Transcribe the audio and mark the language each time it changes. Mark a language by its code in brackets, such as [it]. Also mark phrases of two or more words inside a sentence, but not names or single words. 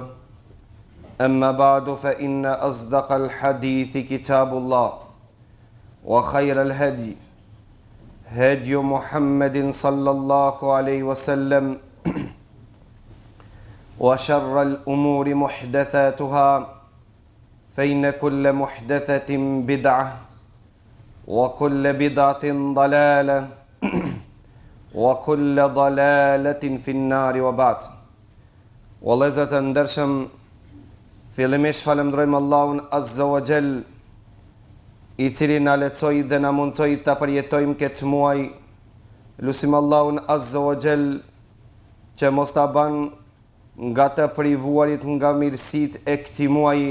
[ar] اما بعد فان اصدق الحديث كتاب الله وخير الهدي هدي محمد صلى الله عليه وسلم وشر الأمور محدثاتها فإن كل محدثة بدعة وكل بدعة ضلالة وكل ضلالة في النار وبعد. [sq] Vëllezër të ndershëm, fillimisht falenderojmë Allahun [ar] عز وجل, [sq] i cili na lehtësoi dhe na mundsoi ta përjetojmë këtë muaj. Lutim Allahun [ar] عز وجل [sq] që mos ta ban nga të privuarit nga mirësit e këtij muaji.